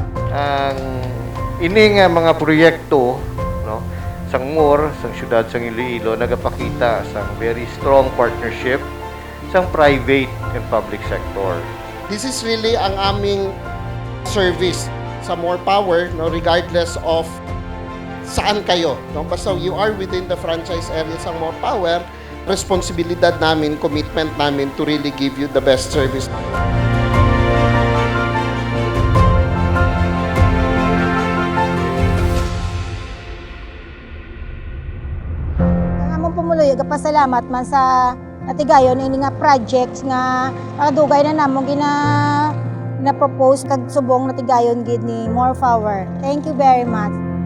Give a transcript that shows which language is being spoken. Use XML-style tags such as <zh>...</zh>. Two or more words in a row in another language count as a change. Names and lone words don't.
<hil>Ang ini nga mga proyekto no sang MOR sang syudad sang Iloilo nagapakita sang</hil> <en>very strong partnership</en> <hil>sang</hil> <en>private and public sector. This is really</en> <tl>ang aming service sa More Power, no,</tl> <en>regardless of</en> <tl>saan kayo. No?</tl> <en>Basta you are within the franchise area sa More Power,</en> <tl>responsibilidad namin, commitment namin</tl> <en>to really give you the best service.</en> <hil>Ang among pumuluyo gapasalamat man sa natigayon ini nga projects nga dugay na namong na propose kag subong natigayon gid ni More Power.</hil> <en>Thank you very much.</en>